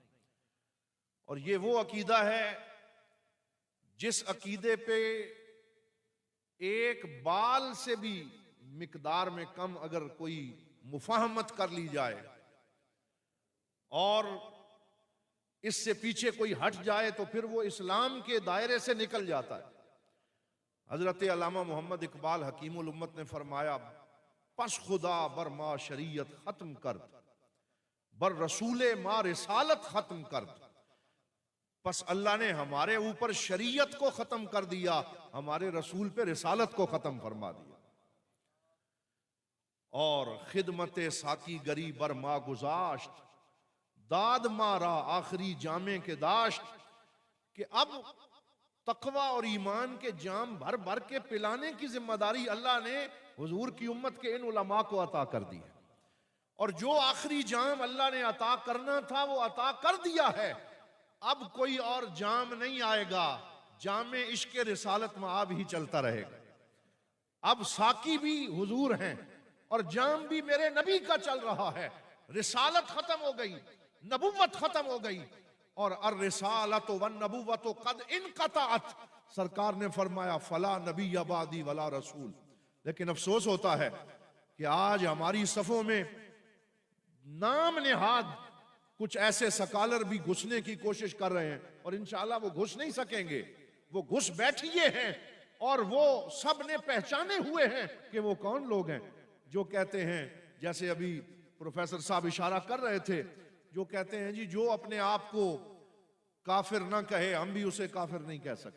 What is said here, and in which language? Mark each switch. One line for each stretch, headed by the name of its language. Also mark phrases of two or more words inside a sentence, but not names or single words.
Urdu: اور یہ وہ عقیدہ ہے جس عقیدے پہ ایک بال سے بھی مقدار میں کم اگر کوئی مفاہمت کر لی جائے اور اس سے پیچھے کوئی ہٹ جائے تو پھر وہ اسلام کے دائرے سے نکل جاتا ہے۔ حضرت علامہ محمد اقبال حکیم الامت نے فرمایا
Persian: پس خدا بر ما شریعت ختم کرد، بر رسول ما رسالت ختم کرد.
Urdu: پس اللہ نے ہمارے اوپر شریعت کو ختم کر دیا، ہمارے رسول پہ رسالت کو ختم فرما دیا.
Persian: اور خدمت ساکی گری بر ما گزاشت، داد مارا آخری جامے کے داشت.
Urdu: کہ اب تقوی اور ایمان کے جام بھر بھر کے پلانے کی ذمہ داری اللہ نے حضور کی امت کے ان علماء کو عطا کر دی ہے، اور جو آخری جام اللہ نے عطا کرنا تھا وہ عطا کر دیا ہے. اب کوئی اور جام نہیں آئے گا، جام عشق رسالت میں آب ہی چلتا رہے گا. اب ساقی بھی حضور ہیں اور جام بھی میرے نبی کا چل رہا ہے. رسالت ختم ہو گئی، نبوت ختم ہو گئی، اور
Arabic: الرسالت والنبوت قد انقطعت.
Urdu: سرکار نے فرمایا
Arabic: فلا نبی بعدی ولا رسول.
Urdu: لیکن افسوس ہوتا ہے کہ آج ہماری صفوں میں نام نہاد کچھ ایسے سکالر بھی گھسنے کی کوشش کر رہے ہیں، اور انشاءاللہ وہ گھس نہیں سکیں گے. وہ گھس بیٹھیے ہیں اور وہ سب نے پہچانے ہوئے ہیں کہ وہ کون لوگ ہیں جو کہتے ہیں، جیسے ابھی پروفیسر صاحب اشارہ کر رہے تھے، جو کہتے ہیں جی جو اپنے آپ کو کافر نہ کہے ہم بھی اسے کافر نہیں کہہ سکتے.